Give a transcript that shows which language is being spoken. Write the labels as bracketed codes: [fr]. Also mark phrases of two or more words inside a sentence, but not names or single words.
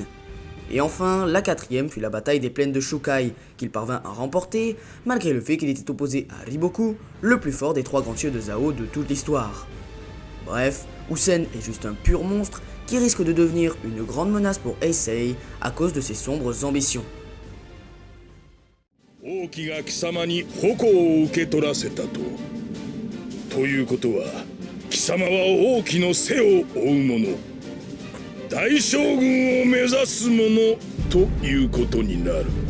[fr] Et enfin, la quatrième fut la bataille des plaines de Shukai, qu'il parvint à remporter, malgré le fait qu'il était opposé à Riboku, le plus fort des 3 grands dieux de Zhao de toute l'histoire. Bref, Usen est juste un pur monstre qui risque de devenir une grande menace pour Heisei à cause de ses sombres ambitions. [ja] 王毅が貴様に矛を受け取らせたと。ということは貴様は王毅の背を追う者、大将軍を目指す者ということになる。